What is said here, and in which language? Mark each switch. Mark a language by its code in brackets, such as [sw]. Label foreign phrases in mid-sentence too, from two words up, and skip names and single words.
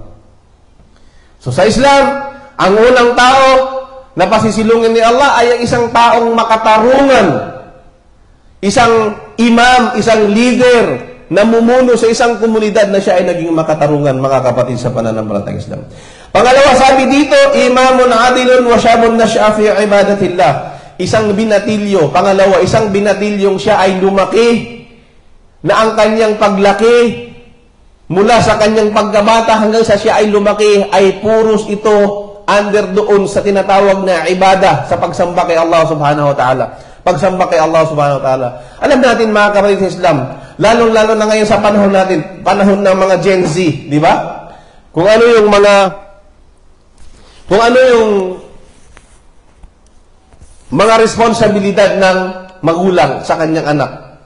[tl] So sa Islam, ang unang tao na pasisilungin ni Allah ay ang isang taong makatarungan. Isang imam, isang leader, namumuno sa isang komunidad na siya ay naging makatarungan, mga kapatid sa pananampalatayang Islam. Pangalawa, sabi dito, [ar] إمام عادل وشاب نشأ في عبادة الله. [tl] Isang binatilyo. Pangalawa, isang binatilyong siya ay lumaki na ang kanyang paglaki mula sa kanyang pagkabata hanggang sa siya ay lumaki ay puros ito under doon sa tinatawag na ibada sa pagsamba kay Allah [ar] سبحانه وتعالى. [tl] Pagsamba kay Allah [ar] سبحانه وتعالى. [tl] Alam natin mga kapatid sa Islam, lalong-lalo na ngayon sa panahon natin, panahon ng mga Gen Z, di ba? Kung ano yung mga responsibilidad ng magulang sa kanyang anak.